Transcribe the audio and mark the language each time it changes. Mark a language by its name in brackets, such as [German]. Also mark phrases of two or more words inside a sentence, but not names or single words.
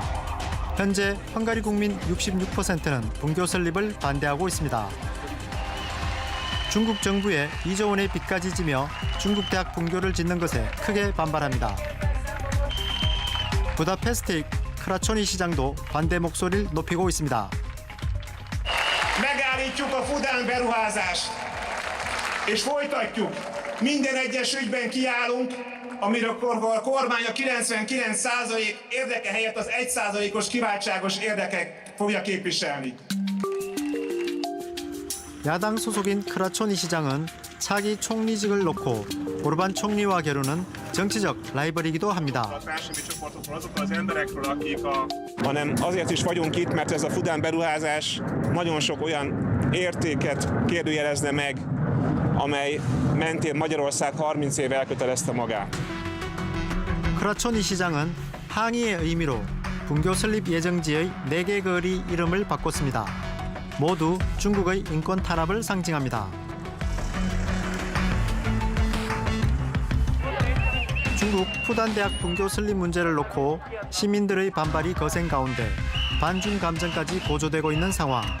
[Korean] 현재 헝가리 국민 66%는 분교 설립을 반대하고 있습니다. 중국 정부의 2조 원의 빚까지 지며 중국 대학 분교를 짓는 것에 크게 반발합니다. 부다페스트의 크라초니 시장도 반대 목소리를 높이고 있습니다. [Hungarian] Megállítjuk a Fudán beruházást, és folytatjuk. Minden egyes ügyben kiállunk, amikor a kormány a 99% érdeke helyett az 1%-os kiváltságos érdekek fogja képviselni. [Korean] 야당 소속인 크라초니 시장은 차기 총리직을 놓고 오르반 총리와 겨루는 정치적 라이벌이기도 합니다. [Hungarian] Hanem azért is vagyunk itt, mert ez a Fudán beruházás nagyon sok olyan értéket kérdőjelezne meg, amely mentén Magyarország 30 éve elkötelezte magát. [Korean] 크라초니 시장은 항의의 의미로 분교 설립 예정지의 4개 거리 이름을 바꿨습니다. 모두 중국의 인권 탄압을 상징합니다. 중국 푸단대학 분교 설립 문제를 놓고 시민들의 반발이 거센 가운데 반중 감정까지 고조되고 있는 상황.